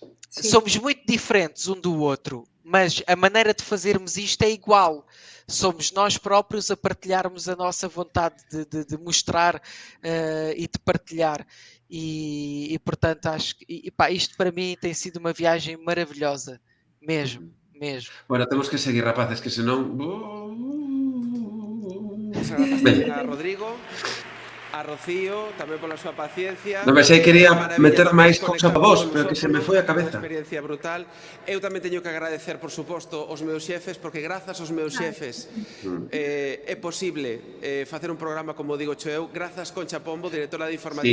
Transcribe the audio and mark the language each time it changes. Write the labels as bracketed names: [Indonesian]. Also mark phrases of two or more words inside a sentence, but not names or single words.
[Portuguese] Somos muito diferentes um do outro, mas a maneira de fazermos isto é igual. Somos nós próprios a partilharmos a nossa vontade de mostrar e de partilhar. E portanto, acho que isto para mim tem sido uma viagem maravilhosa. Mesmo. [Galician] Bueno, temos que seguir, rapaces, que senón... A Rodrigo, a Rocío, tamén pola súa paciencia. Non, mas aí quería meter máis cousa para vos, pero que se me foi a cabeza. Unha experiencia brutal. Eu tamén teño que agradecer, por suposto, aos meus xefes, porque grazas aos meus xefes é posible facer un programa como digo eu, grazas Concha Pombo, directora de Informativos.